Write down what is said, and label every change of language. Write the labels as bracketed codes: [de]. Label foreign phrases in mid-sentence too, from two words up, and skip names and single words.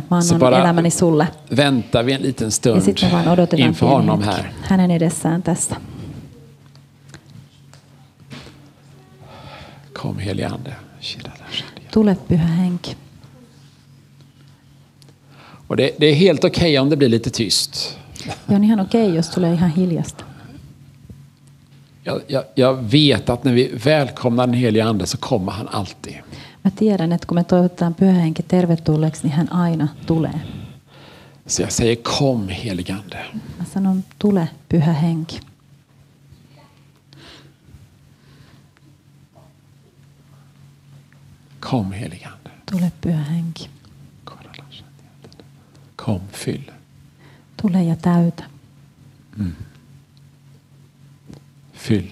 [fi] Mä annan elämäni sulle. [sv] Vänta vi en liten stund [fi] ja sitten vaan odotetaan [sv] inför honom här. [fi] Hänen edessään tässä. [sv] Kom helige ande. [fi] Tule pyhä henki. [sv] Och det är helt okej om det blir lite tyst. [fi] Ja on ihan okei, jos tulee ihan hiljasta. [sv] Jag vet att när vi välkomnar den heliga ande så kommer han alltid. [fi] Mä tiedän, että kun me toivotetaan Pyhä Henki tervetulleeksi, niin hän aina tulee. [sv] Så jag säger kom heliga ande. [fi] Mä sanon tule Pyhä Henki. [sv] Kom heliga ande. [fi] Tule Pyhä Henki. [sv] Kom, fyll. [fi] Tule ja täytä. [sv] Fyll.